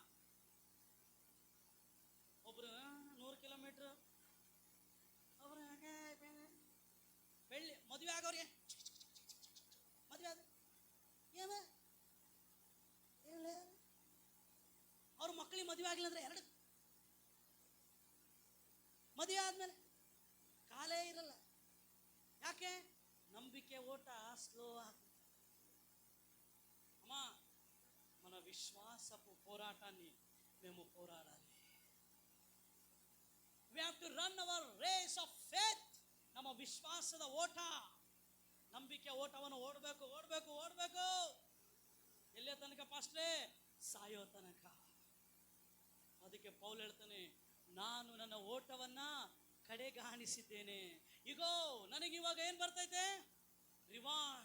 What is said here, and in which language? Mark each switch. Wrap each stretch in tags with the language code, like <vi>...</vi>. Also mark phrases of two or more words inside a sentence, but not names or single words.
<kn>ಒಬ್ರು 100 ಕಿಲೋಮೀಟರ್, ಒಬ್ರು ಬೆಳ್ಳಿ ಮದುವೆ ಆಗೋರಿಗೆ ಮದುವೆ ಆದ ಏನ ಅವ್ರ ಮಕ್ಕಳಿಗೆ ಮದುವೆ ಆಗಿಲ್ಲ ಅಂದ್ರೆ 2 ಮದುವೆ ಆದ್ಮೇಲೆ ಕಾಲೇ ಇರಲ್ಲ. ಯಾಕೆ? ನಂಬಿಕೆ ಓಟ</kn> <te>స్లో అవుతుంది. అమ్మా, మన విశ్వాసపు పోరాటాన్ని మేము పోరాడాలి.</te> <en>we have to run our race of faith.</en> <kn>ನಮ್ಮ ವಿಶ್ವಾಸದ ಓಟ, ನಂಬಿಕೆ ಓಟವನ್ನು ಓಡಬೇಕು ಓಡಬೇಕು ಓಡಬೇಕು. ಎಲ್ಲೇ ತನಕ ಪಾಸ್ಟ್ರೇ? ಸಾಯೋ ತನಕ. ಅದಕ್ಕೆ ಪೌಲ್ ಹೇಳ್ತಾನೆ, ನಾನು ನನ್ನ ಓಟವನ್ನ ಕಡೆಗಾಣಿಸಿದ್ದೇನೆ. ಈಗೋ ನನಗೆ ಇವಾಗ ಏನ್ ಬರ್ತೈತೆ? ರಿವಾರ್ಡ್.</kn>